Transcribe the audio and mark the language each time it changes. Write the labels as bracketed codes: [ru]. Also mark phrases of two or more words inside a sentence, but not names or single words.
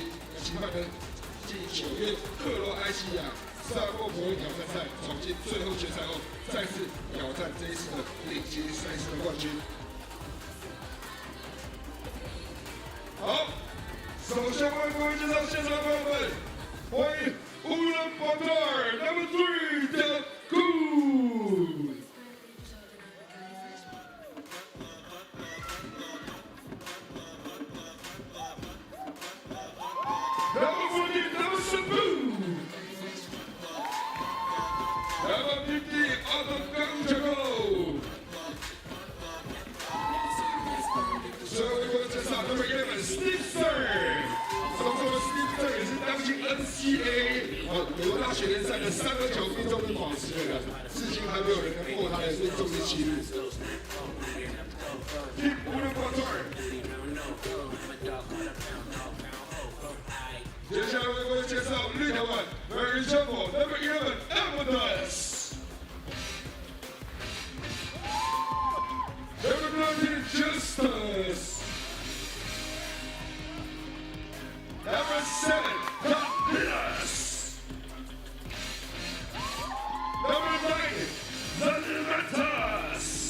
[zh] 期盼呢，继9月克罗埃西亚萨莫博尔挑战赛闯进最后决赛后，再次挑战这一次的顶级赛事的冠军。好，首先为各位介绍现场的朋友们，欢迎 Ulaanbaatar No. [en] 3的 Good。Number 40, number Shabu. Number 50, Hangzhou. So we go to number 11, Steve Sir. [zh] 所说的 Steve Sir 也是当今 NCAA 流大学联赛的3个球命中率保持人，至今还没有人能破他的命中率纪录。Keep Ulaanbaatar。接下来为各位介绍立陶宛 Marijampole [en] Number 11 [zh] Edmundas。 [en] Number 19 [zh] Justus。 [en] Number 7 [zh] Taipei. [en] Number 9 Ulaanbaatar。